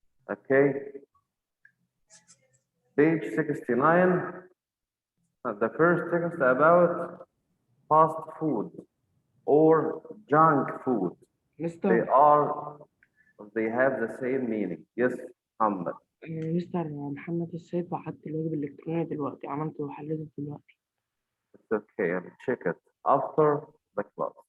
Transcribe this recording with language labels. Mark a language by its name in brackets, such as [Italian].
[English] Okay, page 69, the first text about fast food or junk food. [Arabic] مستر [English] They have the same meaning. Yes, Muhammad. [Arabic] مستر محمد السيد بعت الواجب الإلكتروني دلوقتي، عملته وحليته دلوقتي. [English] It's okay. I'll check it after the class.